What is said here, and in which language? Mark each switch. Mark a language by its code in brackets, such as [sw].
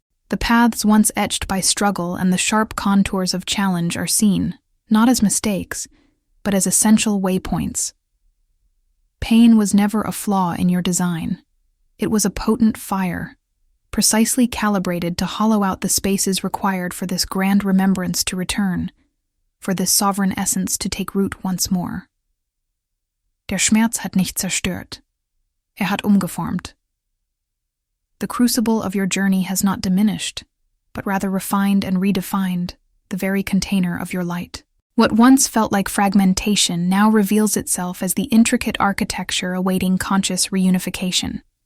[en] The paths once etched by struggle and the sharp contours of challenge are seen, not as mistakes, but as essential waypoints. Pain was never a flaw in your design. It was a potent fire, precisely calibrated to hollow out the spaces required for this grand remembrance to return, for this sovereign essence to take root once more. [de] Der Schmerz hat nicht zerstört. Hat umgeformt. [en] The crucible of your journey has not diminished, but rather refined and redefined the very container of your light. What once felt like fragmentation now reveals itself as the intricate architecture awaiting conscious reunification.